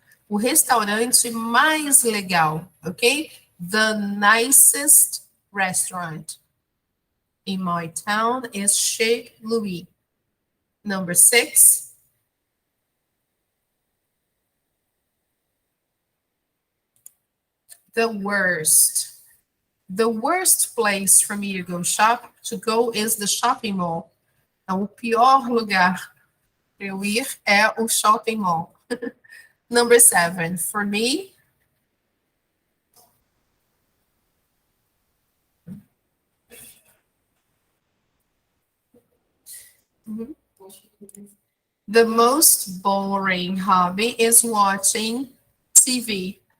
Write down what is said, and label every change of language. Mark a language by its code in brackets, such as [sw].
[pt] O restaurante mais legal, ok? [en] The nicest restaurant in my town is Chez Louis. Number 6. The worst. The worst place for me to go is the shopping mall. [pt] Então, o pior lugar para eu ir é o shopping mall. [en] Number 7, for me, the most boring hobby is watching TV.